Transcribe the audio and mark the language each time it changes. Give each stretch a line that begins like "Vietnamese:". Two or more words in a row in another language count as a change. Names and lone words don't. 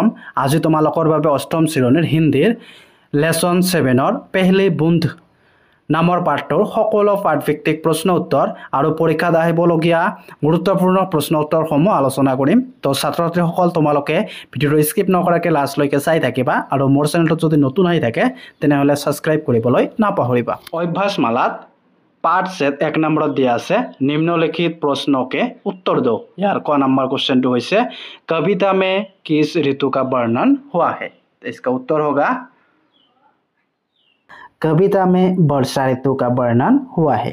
Assamese: আজি তোমালোকৰ বাবে অষ্টম শ্ৰেণীৰ হিন্দীৰ লেসন 7ৰ পেহলি বুন্দ নামৰ পাঠটোৰ সকলো পাঠভিত্তিক প্ৰশ্ন উত্তৰ আৰু পৰীক্ষাত আহিবলগীয়া গুৰুত্বপূৰ্ণ প্ৰশ্ন উত্তৰসমূহ আলোচনা কৰিম। তো ছাত্ৰ-ছাত্ৰীসকল তোমালোকে ভিডিঅ'টো স্কিপ নকৰাকৈ লাষ্টলৈকে চাই থাকিবা আৰু মোৰ চেনেলটো যদি নতুন আহি থাকে তেনেহ'লে ছাবস্ক্ৰাইব কৰিবলৈ নাপাহৰিবা।
Hindi: অভ্যাসমালাত पाठ सेट 1 नंबर दिया আছে निम्नलिखित प्रश्नों के उत्तर दो। यार क नंबर क्वेश्चन तो है कविता में किस ऋतु का वर्णन हुआ है? तो इसका उत्तर होगा कविता में वर्षा ऋतु का वर्णन हुआ है।